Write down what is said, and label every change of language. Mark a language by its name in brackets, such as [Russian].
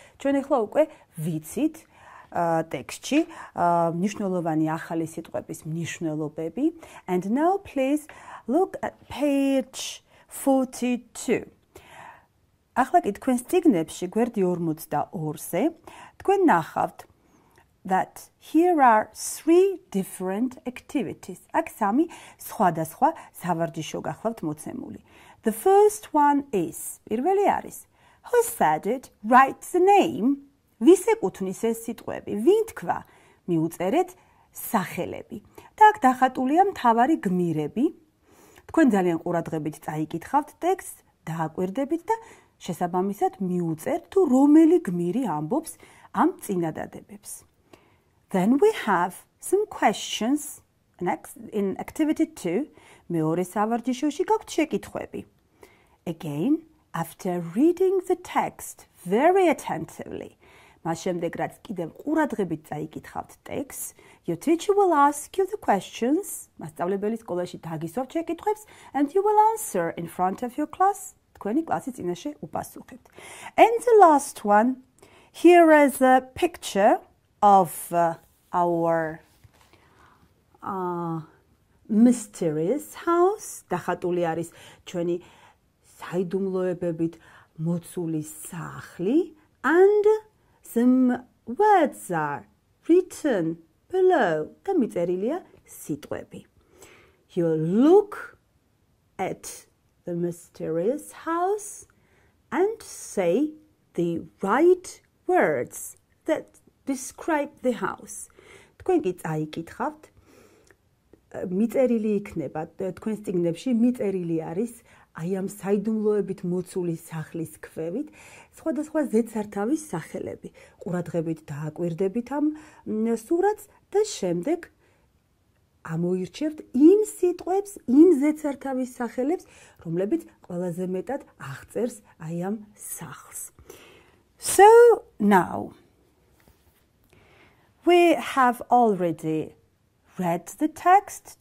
[Georgian] ჩვენ ახლა უკვე ვიცით ტექსტში მნიშვნელოვანი ახალი სიტყვების მნიშვნელობები. [English] And now please look at page 42. [Georgian] ახლა კი თქვენს წიგნებში გვერდი 42-ზე თქვენ ნახავთ [English] that here are 3 different activities. [Georgian] აქ 3 სხვადასხვა სავარჯიშო გახლავთ მოცემული. [English] The first one is, [Georgian] პირველი არის, [English] who said it, write the name. [Georgian] ვის ეკუთვნის ეს სიტყვები? ვინ თქვა? მიუწერეთ სახელები. და აქ დახატულია მთავარი გმირები. თქვენ ძალიან ყურადღებით წაიკითხავთ ტექსტს, დააკვირდებით და შესაბამისად მიუწერთ თუ რომელი გმირი ამბობს ამ წინადადებებს. [English] Then we have some questions. In activity 2, [Georgian] მეორე სავარჯიშოში გაქვთ შეკითხვები. [English] Again, after reading the text very attentively, [Georgian] მას შემდეგ რაც კიდევ ყურადღებით წაიკითხავთ ტექსტს, [English] your teacher will ask you the questions, [Georgian] მასწავლებელი სკოლაში დაგისვამთ შეკითხვებს, [English] and you will answer in front of your class, [Georgian] თქვენი კლასის წინაშე უპასუხებთ. [English] And the last one, here is a picture of our mysterious house, [Georgian] დახატული არის ჩვენი საიდუმლოებებით მოცული სახლი, [English] and some words are written below. [Georgian] და მიწერილია სიტყვები. [English] You look at the mysterious house and say the right words that describe the house. [Georgian] თქვენ კი წაიკითხავთ, მიწერილი იქნება თქვენს წიგნებში, მიწერილი არის აი ამ საიდუმლოებით მოცული სახლის ქვევით სხვადასხვა ზედსართავის სახელები. ყურადღებით დააკვირდებით ამ სურათს და შემდეგ ამოირჩევთ იმ სიტყვებს, იმ ზედსართავის სახელებს, რომლებიც ყველაზე მეტად აღწერს აი ამ სახლს. [English] So now we have already read the text.